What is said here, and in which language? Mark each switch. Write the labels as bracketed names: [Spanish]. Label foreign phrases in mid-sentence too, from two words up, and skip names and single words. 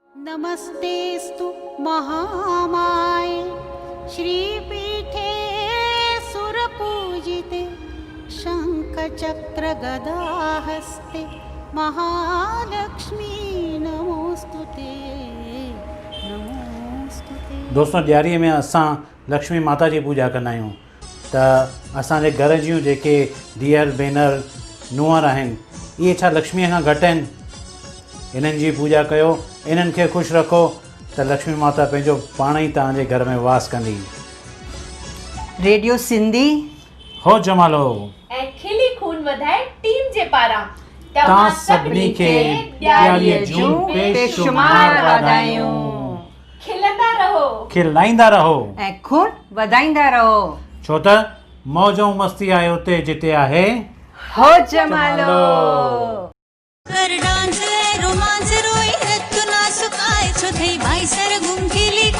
[Sanskrit] नमस्तेस्तु महामाये श्रीपीठे सुरपूजिते शङ्खचक्रगदाहस्ते महालक्ष्मी नमोस्तुते नमोस्तुते। [Sindhi] दोस्तों, ॾियारीअ में असां लक्ष्मी माता जी पूॼा कंदा आहियूं त असांजे घर जूं जेके धीअर भेनर नुंहर आहिनि इहे छा लक्ष्मीअ खां घटि आहिनि। इन्हनि जी पूॼा कयो, इन्हनि खे ख़ुशि रखो त लक्ष्मी माता पंहिंजो पाण ई तव्हांजे घर में वास कंदी। रेडियो सिंधी हो जमालो ऐं खिली खून वधाए टीम जे पारां तव्हां सभिनी खे ॾियारीअ जूं बेशुमार वाधायूं। खिलंदा रहो, खिलाईंदा रहो ऐं खून वधाईंदा रहो, छो त मौज ऐं मस्ती आहे उते जिते आहे हो जमालो। कर डांस रोमांस रोई नृत्य नाच आए छो थई भाई सर घूम के